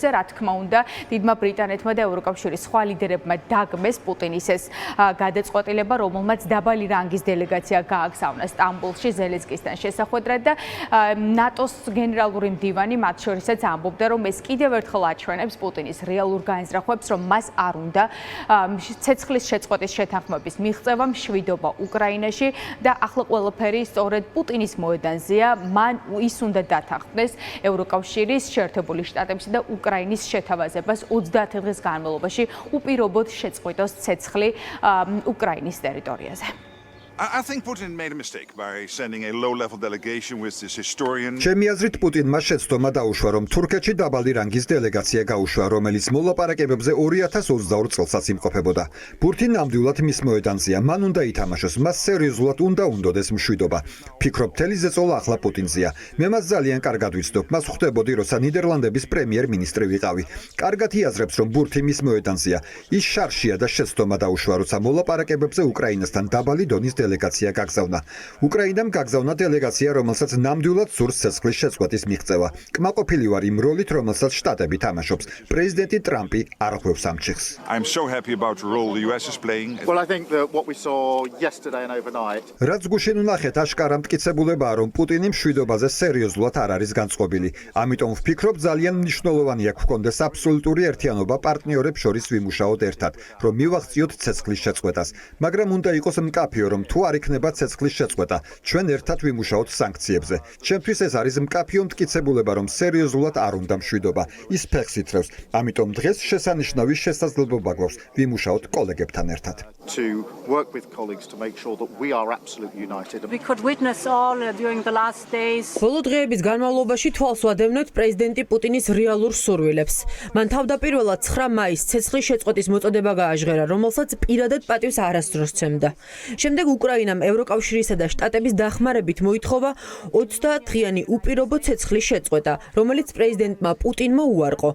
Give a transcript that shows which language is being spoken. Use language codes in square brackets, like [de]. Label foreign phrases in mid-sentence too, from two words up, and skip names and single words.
[ka] რა თქმა უნდა, დიდმა ბრიტანეთმა და ევროკავშირის სხვა ლიდერებმა დაგმეს პუტინის ეს გადაწყვეტილება, რომელმაც დაბალი რანგის დელეგაცია გააგზავნა სტამბოლში ზელენსკისთან შესახვედრად და ნატოს გენერალური მდივანი მათ შორისაც ამბობდა, რომ ეს კიდევ ერთხელ აჩვენებს პუტინის რეალურ განზრახვებს, რომ მას არ უნდა ცეცხლის შეწყვეტის შეთანხმების მიღწევა, მშვიდობა უკრაინაში და ახლა ყველაფერი სწორედ პუტინის მოედანზეა. მან ის უნდა დათანხმდეს ევროკავშირის, შეერთებული შტატებისა და უკრაინის შეთავაზებას 30 დღის განმავლობაში უპირობოდ შეწყვიტოს ცეცხლი უკრაინის ტერიტორიაზე. [en] I think Putin made a mistake by sending a low-level delegation with this historian. [ka] ჩემი აზრით პუტინმა შეცდომა დაუშვა, რომ თურქეთში დაბალი რანგის დელეგაცია გაუშვა, რომელიც მოლაპარაკებებზე 2022 წელსაც იმყოფებოდა. პუტინ ნამდვილად მის მოედანზეა, მან უნდა ითამაშოს, მას სერიოზულად უნდა უნდოდეს მშვიდობა. ფიქრობ, მთელი ზეწოლა ახლა პუტინზეა. მე მას ძალიან კარგად ვიცნობ, მას ხვდებოდი, როცა ნიდერლანდების პრემიერ-მინისტრი ვიყავი. კარგად იაზრებს, რომ ბურთი მის მოედანზეა. ის შარშია და შეცდომა დაუშვა, როცა მოლაპარაკებებზე უკრაინასთან დაბალი დონის დელეგაცია გაგზავნა. უკრაინამ გაგზავნა დელეგაცია, რომელსაც ნამდვილად სურს ცეცხლის შეწყვეტის მიღწევა. კმაყოფილი ვარ იმ როლით, რომელსაც შტატები თამაშობს. პრეზიდენტი ტრამპი არ ხვევს ამ ჩიხს. [en] I'm so happy about the role the US is playing. Well, I think that what we saw yesterday and overnight. [ka] რაც გუშინ ვნახეთ, აშკარა მტკიცებულებაა, რომ პუტინი მშვიდობაზე სერიოზულად არ არის განწყობილი. ამიტომ ვფიქრობ, ძალიან მნიშვნელოვანია გვქონდეს აბსოლუტური ერთიანობა პარტნიორებს შორის ვიმუშაოთ ერთად, რომ მივახციოთ ცეცხლის შეწყვეტას. მაგრამ უნდა იყოს მკაფიო, რომ თუ არ იქნება ცეცხლის შეწყვეტა, ჩვენ ერთად ვიმუშაოთ სანქციებზე. ჩემთვის ეს არის მკაფიო მტკიცებულება, რომ სერიოზულად არ უნდა მშვიდობა. ის ფეხს ითრევს. ამიტომ დღეს შესანიშნავი შესაძლებლობა გვაქვს ვიმუშაოთ კოლეგებთან ერთად. [en] To work with colleagues to make sure that we are absolutely united. We could witness all during the last days. [ka] ბოლო დღეების განმავლობაში თვალს ვადევნებთ პრეზიდენტი პუტინის რეალურ სურვილებს. მან თავდაპირველად 9 მაისს ცეცხლის შეწყვეტის მოწოდება გააჟღერა, რომელსაც პირადად პატივს არასდროს სცემდა. შემდეგ უკრაინამ ევროკავშირისა და შტატების დახმარებით მოითხოვა 30-დღიანი უპირობო ცეცხლის შეწყვეტა, რომელიც პრეზიდენტმა პუტინმა უარყო.